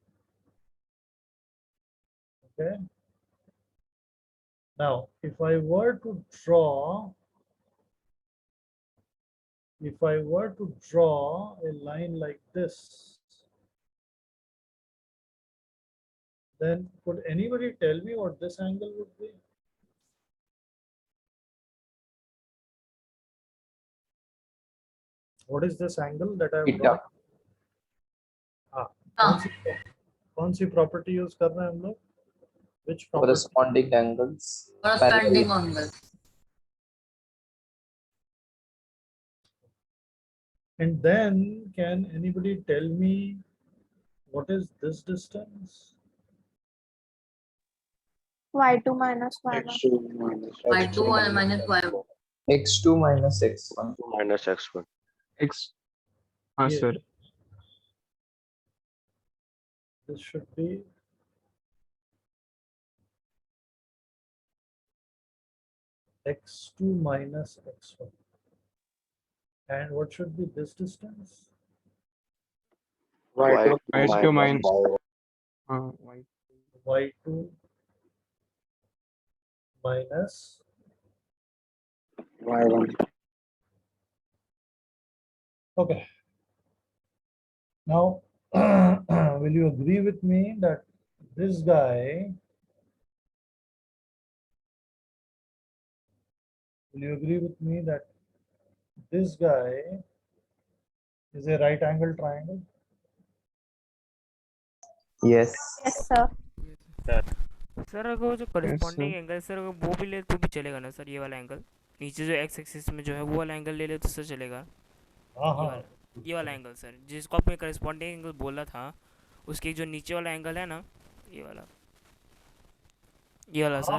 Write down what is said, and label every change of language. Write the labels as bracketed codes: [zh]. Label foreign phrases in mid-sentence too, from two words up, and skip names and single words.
[en] Okay, now if I were to draw a line like this, then could anybody tell me what this angle would be? What is this angle that I have drawn? [hi] कौन सी [en] property use [hi] कर रहे हैं हम लोग? [en] Which property? Corresponding angles. Corresponding angle. And then can anybody tell me what is this distance? y2 minus y1. X2 minus Y2 minus Y1. X2 minus X1. minus X1. [hi] X. हाँ [en] Yeah. sir. This should be x2 minus x1. And what should be this distance? Y2 Y2 minus. Y1. Y. y2 minus Y1. okay. Now will you agree with me that this guy, will you agree with me that this guy is a right angle triangle? Yes. Yes, sir. [hi] सर अगर वो जो [en] corresponding angle [hi] सर अगर वो भी ले तो भी चलेगा ना सर? ये वाला एंगल नीचे जो [en] x axis [hi] में जो है वो वाला एंगल ले ले तो सर चलेगा? हाँ ये हाँ, वाला ये वाला एंगल सर जिसको आपने [en] corresponding angle [hi] बोला था, उसके जो नीचे वाला एंगल है ना, ये वाला सर।